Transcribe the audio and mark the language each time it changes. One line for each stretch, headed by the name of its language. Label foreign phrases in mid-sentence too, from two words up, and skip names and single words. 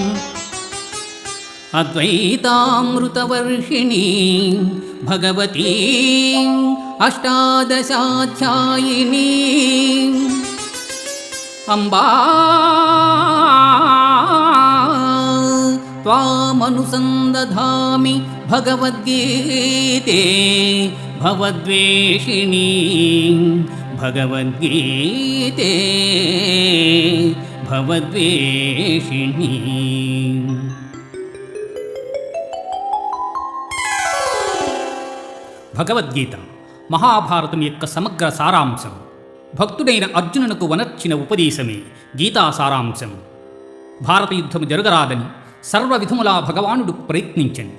Sanskrit: अद्वैतामृतवर्षिणीं भगवतीम् अष्टादशाध्यायिनीम् अम्बा त्वामनुसन्दधामि भगवद्गीते भवद्वेषिणी भगवद्गीते भवद्वेषिणी।
Telugu: భగవద్గీత మహాభారతం యొక్క సమగ్ర సారాంశం. భక్తుడైన అర్జునునకు వనర్చిన ఉపదేశమే గీతా సారాంశం. భారత యుద్ధము జరగరాదని సర్వవిధములా భగవానుడు ప్రయత్నించను.